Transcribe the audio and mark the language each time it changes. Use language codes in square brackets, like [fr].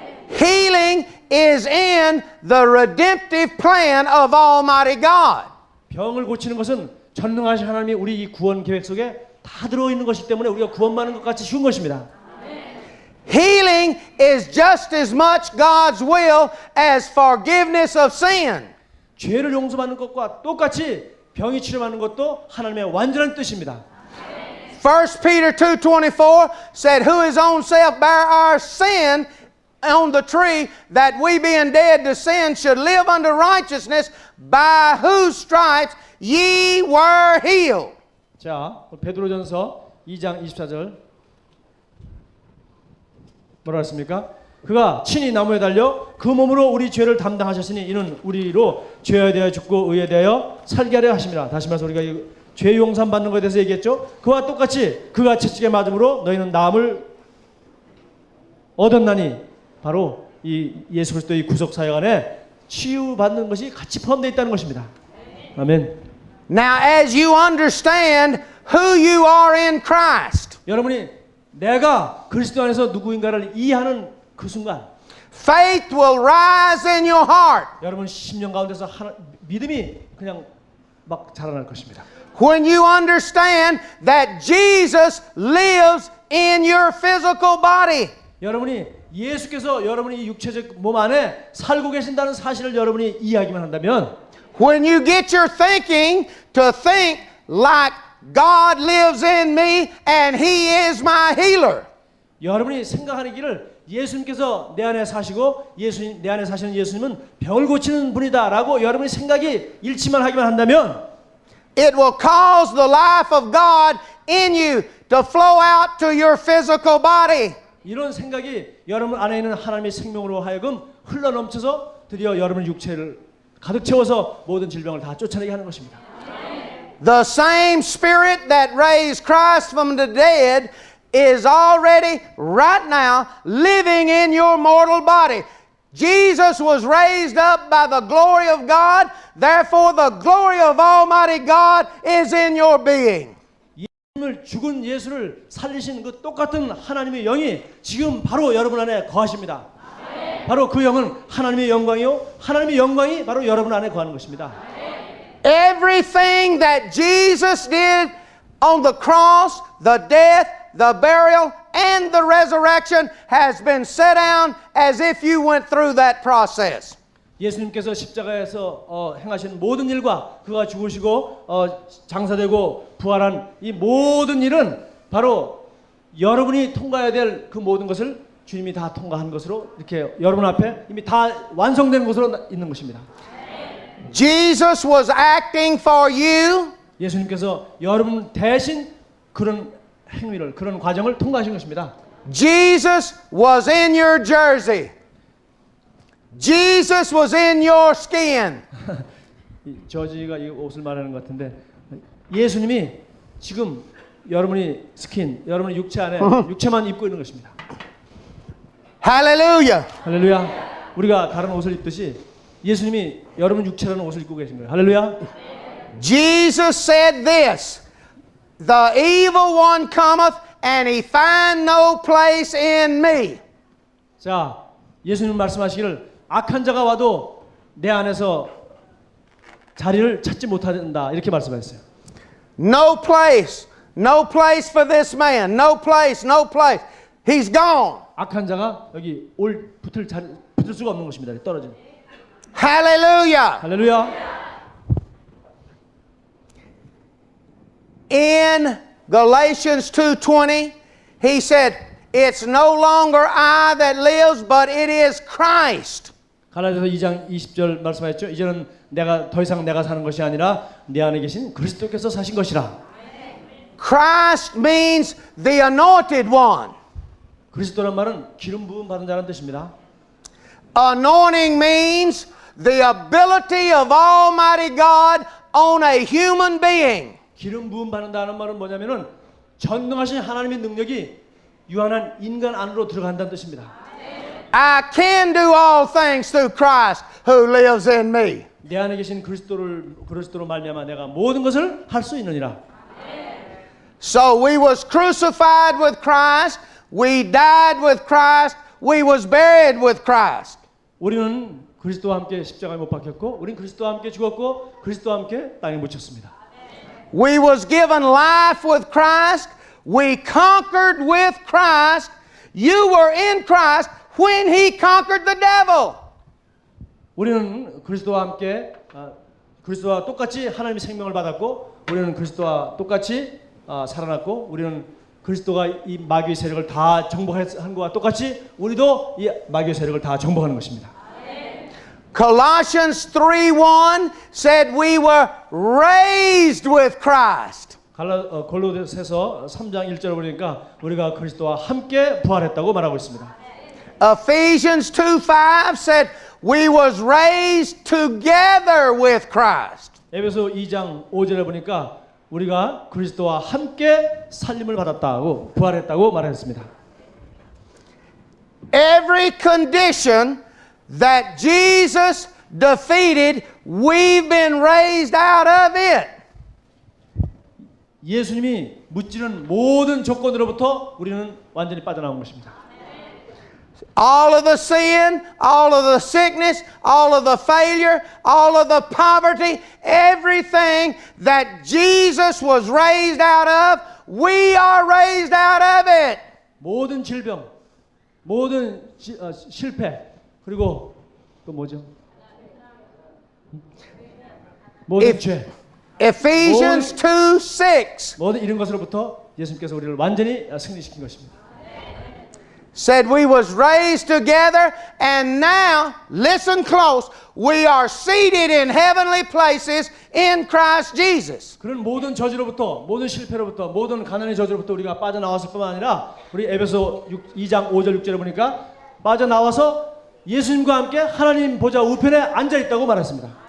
[en] Healing is in the redemptive plan of Almighty God. [ko] 병을 고치는 것은 전능하신 하나님이 우리 이 구원 계획 속에 다 들어있는 것이기 때문에 우리가 구원받는 것 같이 쉬운 것입니다. [en] Healing is just as much God's will as forgiveness of sin. [ko] 죄를 용서받는 것과 똑같이 병이 치료받는 것도 하나님의 완전한 뜻입니다. [en] 1 Peter 2:24 said, who his own self bare our sin on the tree, that we being dead to sin should live unto righteousness, by whose stripes ye were healed. [ko] 자, 베드로전서 2장 24절 뭐라 했습니까? 그가 친히 나무에 달려 그 몸으로 우리 죄를 담당하셨으니 이는 우리로 죄에 대하여 죽고 의에 대하여 살게 하려 하심이라. 다시 말해서 우리가 이 죄 용산 받는 것에 대해서 얘기했죠. 그와 똑같이 그가 채찍에 맞음으로 너희는 나음을 얻었나니 바로 이 예수 그리스도의 구속 사역 안에 치유받는 것이 같이 포함되어 있다는 것입니다. 아멘. [en] Now as you understand who you are in Christ, [ko] 여러분이 내가 그리스도 안에서 누구인가를 이해하는 그 순간 [en] faith will rise in your heart. [ko] 여러분 심령 가운데서 믿음이 그냥 막 자라날 것입니다. [en] When you understand that Jesus lives in your physical body. [ko] 여러분이 예수께서 여러분이 육체적 몸 안에 살고 계신다는 사실을 여러분이 이해하기만 한다면 [en] When you get your thinking to think like God lives in me and He is my healer. [ko] 여러분이 생각하는 길을 예수님께서 내 안에 사시고 내 안에 사시는 예수님은 병을 고치는 분이다라고 여러분이 생각이 일치만 하기만 한다면 [en] it will cause the life of God in you to flow out to your physical body. [ko] 이런 생각이 여러분 안에 있는 하나님의 생명으로 하여금 흘러넘쳐서 드디어 여러분 육체를 가득 채워서 모든 질병을 다 쫓아내게 하는 것입니다. [en] The same Spirit that raised Christ from the dead is already right now living in your mortal body. Jesus was raised up by the glory of God, therefore the glory of Almighty God is in your being. [ko] 죽은 예수를 살리신 그 똑같은 하나님의 영이 지금 바로 여러분 안에 거하십니다. 바로 그 영은 하나님의 영광이요, 하나님의 영광이 바로 여러분 안에 거하는 것입니다. [en] Everything that Jesus did on the cross, the death, the burial, and the resurrection has been set down as if you went through that process. [ko] 예수님께서 십자가에서 행하신 모든 일과 그가 죽으시고 장사되고 부활한 이 모든 일은 바로 여러분이 통과해야 될 그 모든 것을 주님이 다 통과한 것으로 이렇게 여러분 앞에 이미 다 완성된 것으로 있는 것입니다. [en] Jesus was acting for you. [ko] 예수님께서 여러분 대신 그런 행위를, 그런 과정을 통과하신 것입니다. [en] Jesus was in your jersey. Jesus was in your skin. [ko] 이 저지가 이 옷을 말하는 것 같은데 예수님이 지금 여러분이 스킨, 여러분의 육체 안에 육체만 입고 있는 것입니다. [en] Hallelujah. [ko] 할렐루야. 우리가 다른 옷을 입듯이 예수님이 여러분 육체라는 옷을 입고 계신 거예요. 할렐루야. [en] Jesus said this, the evil one cometh and he find no place in me. [ko] 자, 예수님 말씀하시기를 악한 자가 와도 내 안에서 자리를 찾지 못한다 이렇게 말씀하셨어요. [en] No place. No place for this man. No place. No place. He's gone. [ko] 악한 자가 여기 붙을 수가 없는 것입니다. 떨어진. [en] Hallelujah. [ko] 할렐루야. [en] In Galatians 2:20, he said, it's no longer I that lives, but it is Christ. [ko] 갈라디아서 2장 20절 말씀하셨죠. 이제는 더 이상 내가 사는 것이 아니라 내 안에 계신 그리스도께서 사신 것이라. [en] Christ means the anointed one. [ko] 그리스도란 말은 기름 부음 받은 자라는 뜻입니다. [en] Anointing means the ability of Almighty God on a human being. [ko] 기름 부음 받는다는 말은 뭐냐면은 전능하신 하나님의 능력이 유한한 인간 안으로 들어간다는 뜻입니다. [en] I can do all things through Christ who lives in me. [ko] 내 안에 계신 그리스도로 말미암아 내가 모든 것을 할 수 있느니라. [en] So we was crucified with Christ, we died with Christ, we was buried with Christ. [ko] 우리는 그리스도와 함께 십자가에 못 박혔고, 우리는 그리스도와 함께 죽었고, 그리스도와 함께 땅에 묻혔습니다. [en] We was given life with Christ, we conquered with Christ. You were in Christ when He conquered the devil. [ko] 우리는 그리스도와 함께 그리스도와 똑같이 하나님의 생명을 받았고, 우리는 그리스도와 똑같이 살아났고, 우리는 그리스도가 이 마귀의 세력을 다 정복한 것과 똑같이 우리도 이 마귀의 세력을 다 정복하는 것입니다. [en] Colossians 3:1 said we were raised with Christ. [ko] 골로새서 3장 1절을 보니까 우리가 그리스도와 함께 부활했다고 말하고 있습니다. [en] Ephesians 2:5 said we was raised together with Christ. [ko] 에베소 2장 5절에 보니까 우리가 그리스도와 함께 살림을 받았다고 부활했다고 말했습니다. [en] Every condition that Jesus defeated, we've been raised out of it. [ko] 예수님이 무찌른 모든 조건으로부터 우리는 완전히 빠져나온 것입니다. [en] All of the sin, all of the sickness, all of the failure, all of the poverty, everything that Jesus was raised out of, we are raised out of it. [ko] 모든 질병, 모든 실패, 그리고 또 뭐죠? 모든 죄. [en] Ephesians 2:6 [ko] 모든 이런 것으로부터 예수님께서 우리를 완전히 승리시킨 것입니다. [en] said we was raised together and now, listen close, we are seated in heavenly places in Christ Jesus. [ko] 그런 모든 저주로부터, 모든 실패로부터, 모든 가난의 저주로부터 우리가 빠져나왔을 뿐만 아니라 우리 에베소 2장 5절 6절에 보니까 빠져나와서 예수님과 함께 하나님 보좌 우편에 앉아 있다고 말했습니다.